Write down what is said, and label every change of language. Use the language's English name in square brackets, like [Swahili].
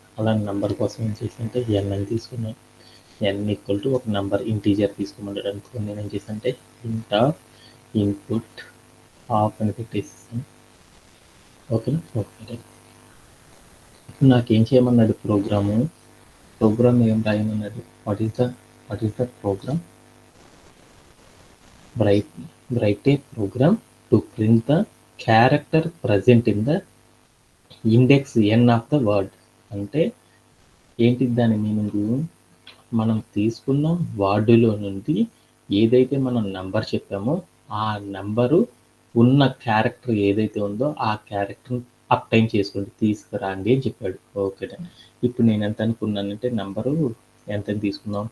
[Telugu] అలా నంబర్ కోసం ఏం చేశానంటే n అని తీసుకున్నాను. n ఈక్వల్ టు ఒక నంబర్ ఇంటీజర్ తీసుకోమన్నాడు అనుకో నేనేం చేశానంటే ఇంట్ ఆఫ్ ఇన్పుట్ ఆఫ్ అని పెట్టేసేసాను. ఓకేనా? ఓకే. ఇప్పుడు నాకేం చేయమన్నాడు ప్రోగ్రామ్ ఏం రాయమన్నాడు? [English] What is the program? write a program to print the character present in the index n of the word. [Telugu] అంటే ఏంటి దాని మీనింగ్? మనం తీసుకున్న వర్డ్‌లో నుండి ఏదైతే మనం నంబర్ చెప్పామో ఆ నంబరు ఉన్న క్యారెక్టర్ ఏదైతే ఉందో ఆ క్యారెక్టర్‌ని అప్‌టైన్ చేసుకోండి, తీసుకురండి అని చెప్పాడు. Okay done. ఇప్పుడు నేను ఎంత అనుకున్నానంటే నంబరు ఎంతని తీసుకుందాం?